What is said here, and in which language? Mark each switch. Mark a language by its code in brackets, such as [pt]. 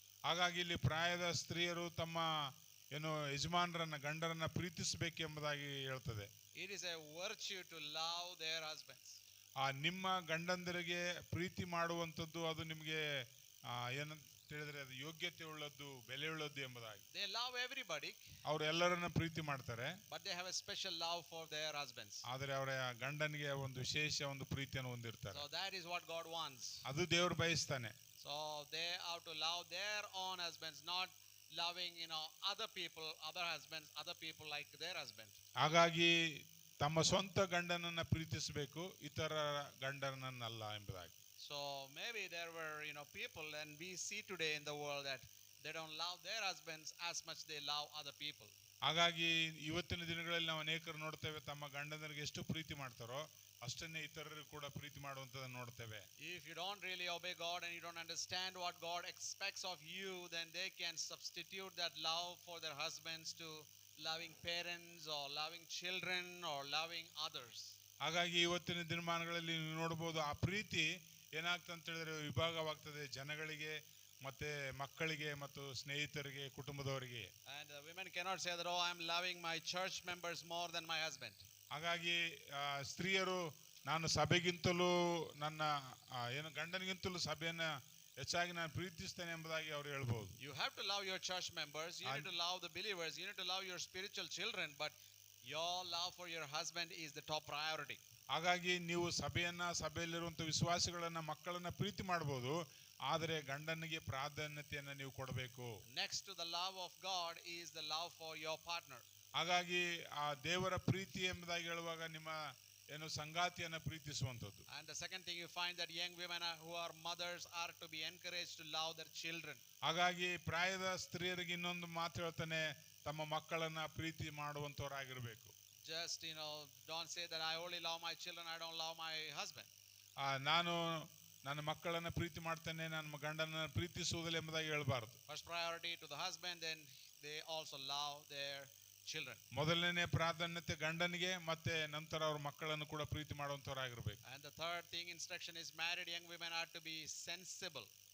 [kn] ಹಾಗಾಗಿ ಇಲ್ಲಿ ಪ್ರಾಯದ ಸ್ತ್ರೀಯರು ತಮ್ಮ ಯಜಮಾನರನ್ನ ಗಂಡರನ್ನ ಪ್ರೀತಿಸಬೇಕೆಂಬುದಾಗಿ ಹೇಳ್ತದೆ. [en] It is a virtue to love their husbands. [kn] ನಿಮ್ಮ ಗಂಡಂದರಿಗೆ ಪ್ರೀತಿ ಮಾಡುವಂಥದ್ದು ಅದು ನಿಮಗೆ ಏನಂತ ಹೇಳಿದ್ರೆ ಅದು ಯೋಗ್ಯತೆ ಉಳ್ಳದ್ದು, ಬೆಲೆ ಉಳ್ಳದ್ದು ಎಂಬುದಾಗಿ. [en] They love everybody. [kn] ಅವರು ಎಲ್ಲರನ್ನ ಪ್ರೀತಿ ಮಾಡ್ತಾರೆ. [en] But they have a special love for their husbands. [kn] ಆದರೆ ಅವರ ಗಂಡನಿಗೆ ಒಂದು ವಿಶೇಷ ಒಂದು ಪ್ರೀತಿಯನ್ನು ಹೊಂದಿರ್ತಾರೆ. [en] So that is what God wants. [kn] ಅದು ದೇವರು ಬಯಸ್ತಾನೆ. [en] So they have to love their own husbands, not loving, other people, other husbands, other people like their husband. [kn] ಹಾಗಾಗಿ ತಮ್ಮ ಸ್ವಂತ ಗಂಡನನ್ನ ಪ್ರೀತಿಸಬೇಕು, ಇತರ ಗಂಡನನ್ನಲ್ಲ ಎಂಬುದಾಗಿ. [en] So maybe there were, people, and we see today in the world that they don't love their husbands as much they love other people. [kn] ಹಾಗಾಗಿ ಇವತ್ತಿನ ದಿನಗಳಲ್ಲಿ ನಾವು ಅನೇಕರು ನೋಡ್ತೇವೆ, ತಮ್ಮ ಗಂಡನರಿಗೆ ಎಷ್ಟು ಪ್ರೀತಿ ಮಾಡ್ತಾರೋ ಅಷ್ಟನ್ನೇ ಇತರರು ಕೂಡ ಪ್ರೀತಿ ಮಾಡುವಂತದನ್ನು ನೋಡ್ತೇವೆ. [en] If you don't really obey God and you don't understand what God expects of you, then they can substitute that love for their husbands to loving parents or loving children or loving others. [kn] ಹಾಗಾಗಿ ಇವತ್ತಿನ ದಿನಮಾನಗಳಲ್ಲಿ ನೀವು ನೋಡಬಹುದು, ಆ ಪ್ರೀತಿ ಏನಾಗ್ತದೆ ಅಂತ ಹೇಳಿದ್ರೆ ವಿಭಾಗವಾಗ್ತದೆ ಜನಗಳಿಗೆ, ಮತ್ತೆ ಮಕ್ಕಳಿಗೆ ಮತ್ತು ಸ್ನೇಹಿತರಿಗೆ, ಕುಟುಂಬದವರಿಗೆ. [en] And women cannot say that, oh, I am loving my church members more than my husband. [kn] ಹಾಗಾಗಿ ಸ್ತ್ರೀಯರು ನಾನು ಸಭೆಗಿಂತಲೂ ನನ್ನ ಗಂಡನಿಗಿಂತಲೂ ಸಭೆಯನ್ನ ಹೆಚ್ಚಾಗಿ ನಾನು ಪ್ರೀತಿಸ್ತೇನೆ ಎಂಬುದಾಗಿ ಅವರು ಹೇಳ್ಬಹುದು. [en] You have to love your church members, you need to love the believers, you need to love your spiritual children, but Your love for your husband is the top priority. [kn] ಹಾಗಾಗಿ ನೀವು ಸಭೆಯಲ್ಲಿರುವಂಥ ವಿಶ್ವಾಸಿಗಳನ್ನ ಮಕ್ಕಳನ್ನ ಪ್ರೀತಿ ಮಾಡಬಹುದು, ಆದರೆ ಗಂಡನಿಗೆ ಪ್ರಾಧಾನ್ಯತೆಯನ್ನು ನೀವು ಕೊಡಬೇಕು. [en] Next to the love of God is the love for your partner. [kn] ಹಾಗಾಗಿ ಆ ದೇವರ ಪ್ರೀತಿ ಎಂಬುದಾಗಿ ಹೇಳುವಾಗ ನಿಮ್ಮ ಏನು ಸಂಗಾತಿಯನ್ನ ಪ್ರೀತಿಸುವಂಥದ್ದು. [en] And the second thing you find that young women who are mothers are to be encouraged to love their children. [kn] ಹಾಗಾಗಿ ಪ್ರಾಯದ ಸ್ತ್ರೀಯರಿಗೆ ಇನ್ನೊಂದು ಮಾತು ಹೇಳ್ತಾನೆ, ತಮ್ಮ ಮಕ್ಕಳನ್ನ ಪ್ರೀತಿ ಮಾಡುವಂತವರಾಗಿರ್ಬೇಕು. [en] Just don't say that I only love my children, I don't love my husband. [kn] ನಾನು ನನ್ನ ಮಕ್ಕಳನ್ನ ಪ್ರೀತಿ ಮಾಡ್ತೇನೆ, ನನ್ನ ಗಂಡನ ಪ್ರೀತಿಸುವುದಿಲ್ಲ ಎಂಬುದಾಗಿ ಹೇಳಬಾರದು. [en] First priority to the husband, then they also love their children. [kn] ಮೊದಲನೇ ಪ್ರಾಧಾನ್ಯತೆ ಗಂಡನಿಗೆ, ಮತ್ತೆ ನಂತರ ಅವ್ರ ಮಕ್ಕಳನ್ನು ಕೂಡ ಪ್ರೀತಿ ಮಾಡುವಂತವರಾಗಿರ್ಬೇಕು. [en] And the third thing instruction is married young women are to be sensible.